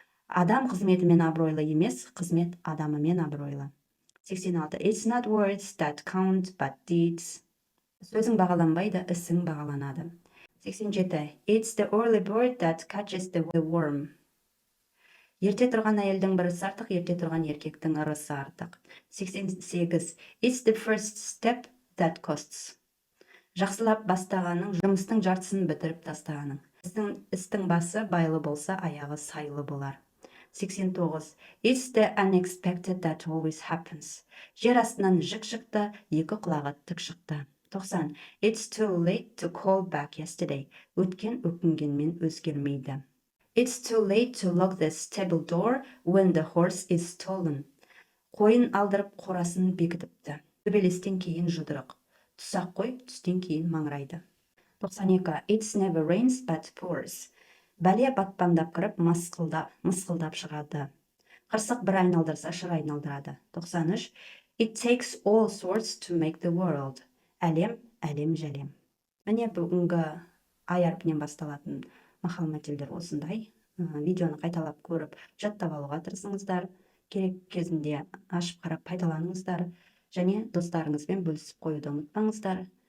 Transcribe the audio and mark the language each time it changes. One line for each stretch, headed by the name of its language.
Kazakh: Адам қызметімен абыройлы емес, қызмет адамымен абыройлы. 86.
English: It's not words that count, but deeds.
Kazakh: Сөзің бағаланбайды, ісің бағаланады. 87.
English: It's the early bird that catches the worm.
Kazakh: Ерте тұрған әйелдің бірісі артық, ерте тұрған еркектің ырысы артық. 88.
English: It's the first step that costs.
Kazakh: Жақсылап бастағаның, жұмыстың жартысын бітіріп тастағаның. Істің басы байлы болса, аяғы сайлы болар. 89.
English: It's the unexpected that always happens.
Kazakh: Жер астынан жік шықты, екі құлағы тік шықты. 90.
English: It's too late to call back yesterday.
Kazakh: Өткен өкінгенмен өзгермейді.
English: It's too late to lock the stable door when the horse is stolen.
Kazakh: Қойын алдырып қорасын бекітіпті. Төбелестен кейін жұдырық. Тұсақ қой, түстен кейін маңырайды. 92.
English: It's never rains but pours.
Kazakh: Бәле батпандап кіріп, мысқылдап шығады. Қырсық бір айналдырса, шыр айналдырады. 93.
English: It takes all sorts to make the world.
Kazakh: Әлем, жәлем. Міне бүгінгі ай әрпінен басталатын мақал мәтелдер осындай. видеоны қайталап көріп жаттап алуға тырысыңыздар, керек кезінде ашып қарап пайдаланыңыздар және достарыңызбен бөлісіп қоюды ұмытпаңыздар.